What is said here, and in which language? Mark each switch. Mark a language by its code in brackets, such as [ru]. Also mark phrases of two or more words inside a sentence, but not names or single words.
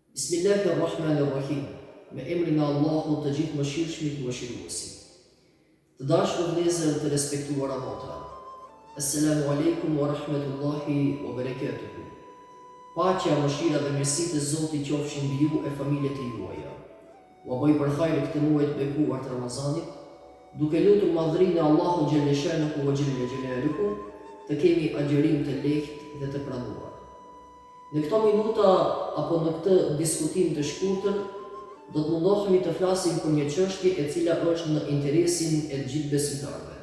[ar] بسم الله الرحمن الرحيم. [sq] Me emrin e Allahut të gjithë mëshirshmit mëshiruesi. Të dashur vëllezër, të respektuara motra. [ar] السلام عليكم ورحمة الله وبركاته. [sq] Paqja, mëshira dhe mirësitë e Zotit qofshin mbi ju e familjet e juaja. Ua bëj përfajrë këtë muaj të bekuar të Ramazanit, duke lutur madhrinë e Allahu [ar] جل شأنه وجل جلاله, [sq] të kemi agjërim të lehtë dhe të pranuar. Në këto minuta apo në këtë diskutim të shkurtër, do të mundohemi të flasim për një çështje e cila është në interesin e gjithë besimtarëve.